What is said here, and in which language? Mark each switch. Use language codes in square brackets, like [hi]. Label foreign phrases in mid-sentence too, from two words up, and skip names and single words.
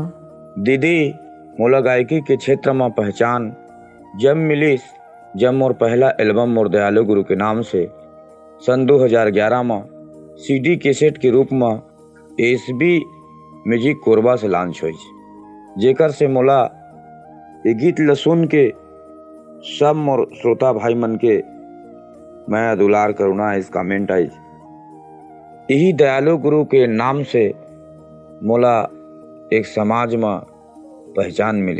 [hne] दीदी, मोला गायकी के क्षेत्र में पहचान जब मिली जब मोर पहला एल्बम मोर दयालु गुरु के नाम से सन 2011 में CD कैसेट के रूप में SB म्यूजिक कोरबा से लॉन्च हुई, जेकर से मोला ये गीत ल सुन के सब मोर श्रोता भाई मन के मैं दुलार करुणा इस कमेंट आई। यही दयालु गुरु के नाम से मोला एक समाज में पहचान मिली।